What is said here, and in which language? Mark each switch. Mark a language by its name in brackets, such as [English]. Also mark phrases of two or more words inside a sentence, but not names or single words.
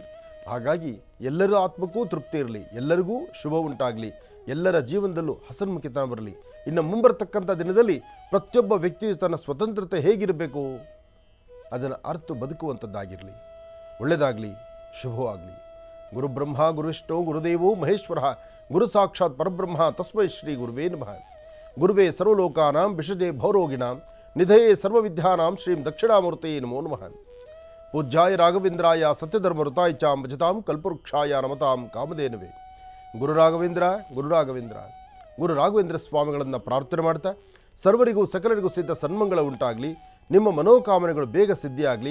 [Kannada] ಹಾಗಾಗಿ ಎಲ್ಲರ ಆತ್ಮಕ್ಕೂ ತೃಪ್ತಿ ಇರಲಿ, ಎಲ್ಲರಿಗೂ ಶುಭ ಉಂಟಾಗಲಿ, ಎಲ್ಲರ ಜೀವನದಲ್ಲೂ ಹಸನ್ಮುಖಿತನ ಬರಲಿ. ಇನ್ನು ಮುಂಬರ್ತಕ್ಕಂಥ ದಿನದಲ್ಲಿ ಪ್ರತಿಯೊಬ್ಬ ವ್ಯಕ್ತಿಯು ತನ್ನ ಸ್ವತಂತ್ರತೆ ಹೇಗಿರಬೇಕು ಅದನ್ನು ಅರ್ಥ ಬದುಕುವಂಥದ್ದಾಗಿರಲಿ. ಒಳ್ಳೆಯದಾಗಲಿ, ಶುಭವಾಗಲಿ. [Sanskrit] ಗುರುಬ್ರಹ್ಮ ಗುರುವಿಷ್ಣು ಗುರುದೇವೋ ಮಹೇಶ್ವರ ಗುರು ಸಾಕ್ಷಾತ್ ಪರಬ್ರಹ್ಮ ತಸ್ಮೈ ಶ್ರೀ ಗುರುವೇ ನಮಃ. ಗುರುವೇ ಸರ್ವಲೋಕಾನಾಂ ವಿಷಜೇ ಭವರೋಗಿಣಾಂ ನಿಧಯೇ ಸರ್ವವಿದ್ಯಾನಾಂ ಶ್ರೀಂ ದಕ್ಷಿಣಾಮೂರ್ತಯೇ ನಮೋ ನಮಃ. ಪೂಜ್ಯಾಯ ರಾಘವೇಂದ್ರಾಯ ಸತ್ಯಧರ್ಮಋತಾಯ ಚಾಂ ಭಜತಾಂ ಕಲ್ಪವೃಕ್ಷಾಯ ನಮತಾಂ ಕಾಮಧೇನವೇ. [Kannada] ಗುರು ರಾಘವೇಂದ್ರ ಗುರು ರಾಘವೇಂದ್ರ ಗುರು ರಾಘವೇಂದ್ರ ಸ್ವಾಮಿಗಳನ್ನು ಪ್ರಾರ್ಥನೆ ಮಾಡ್ತಾ ಸರ್ವರಿಗೂ ಸಕಲರಿಗೂ ಸಿದ್ಧ ಸನ್ಮಂಗಳ ಉಂಟಾಗಲಿ, ನಿಮ್ಮ ಮನೋಕಾಮನೆಗಳು ಬೇಗ ಸಿದ್ಧಿಯಾಗಲಿ.